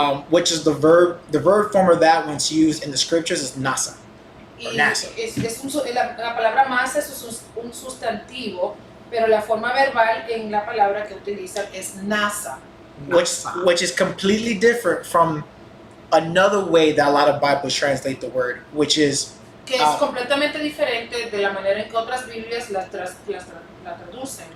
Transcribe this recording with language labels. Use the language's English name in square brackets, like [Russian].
[English] Which is the verb form of that when it's used in the scriptures is nasa. [Spanish] Y Nasa. la palabra masa es un sustantivo, pero la forma verbal en la palabra que utilizan es nasa. [English] Which is completely different from another way that a lot of Bibles translate the word, which is [Spanish] Que es completamente diferente de la manera en que otras Biblias la traducen.